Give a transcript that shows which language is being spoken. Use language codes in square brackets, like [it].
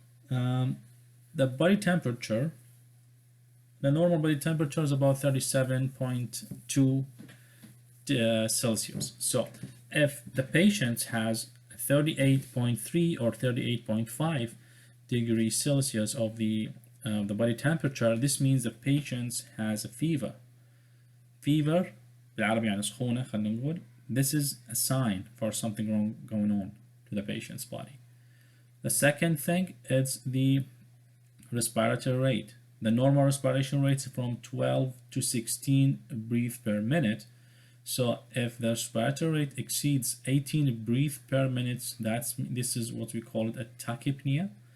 [en] The body temperature, the normal body temperature is about 37.2 Celsius. So if the patient has 38.3 or 38.5 degrees Celsius of the body temperature, this means the patient has a fever. [ar] Fever بالعربي يعني سخونة خلينا نقول. [en] This is a sign for something wrong going on to the patient's body. The second thing is the respiratory rate. The normal respiration rate is from 12 to 16 breaths per minute. So if the respiratory rate exceeds 18 breaths per minute, this is what we call it a tachypnea.